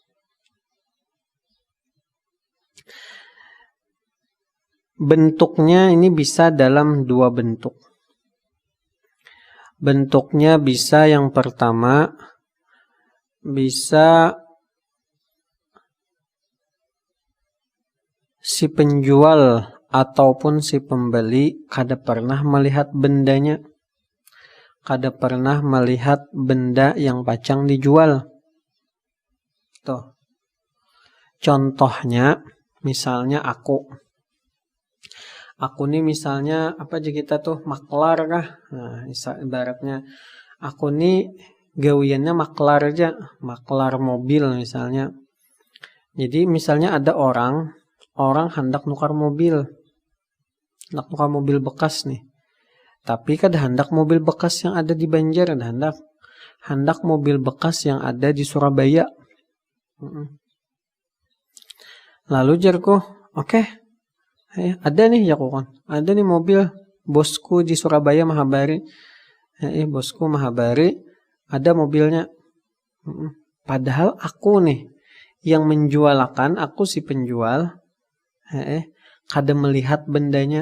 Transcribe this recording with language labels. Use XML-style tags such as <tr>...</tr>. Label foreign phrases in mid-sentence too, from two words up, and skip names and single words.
<id>Bentuknya ini bisa dalam dua bentuk. Bentuknya bisa yang pertama bisa si penjual ataupun si pembeli kada pernah melihat bendanya. Kada pernah melihat benda yang pacang dijual. Tuh. Contohnya, misalnya aku nih misalnya apa aja kita tuh maklar kah? Nah, ibaratnya aku nih gawiannya maklar aja, maklar mobil misalnya. Jadi misalnya ada orang hendak nukar mobil bekas nih. Tapi kada hendak mobil bekas yang ada di Banjar, hendak mobil bekas yang ada di Surabaya. Lalu jarku, oke, ada nih ada nih mobil bosku di Surabaya Mahabari. Bosku Mahabari ada mobilnya. Padahal aku nih yang menjualkan, aku si penjual, kada melihat bendanya.</id>